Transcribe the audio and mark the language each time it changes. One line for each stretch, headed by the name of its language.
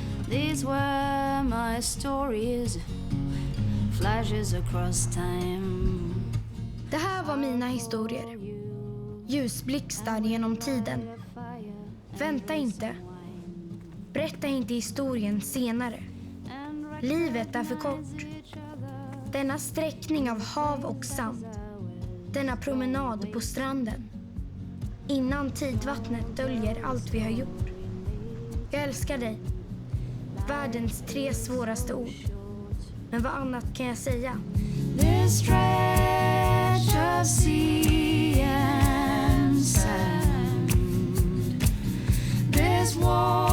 English: These were my stories, flashes across time.
Swedish: Det här var mina historier. Ljusblixtar genom tiden. Vänta inte. Berätta inte historien senare. Livet är för kort. Denna sträckning av hav och sand. Denna promenad på stranden. Innan tidvattnet döljer allt vi har gjort. Jag älskar dig. Världens 3 svåraste ord. Men vad annat kan jag säga?
English: This stretch of sea and sand. This war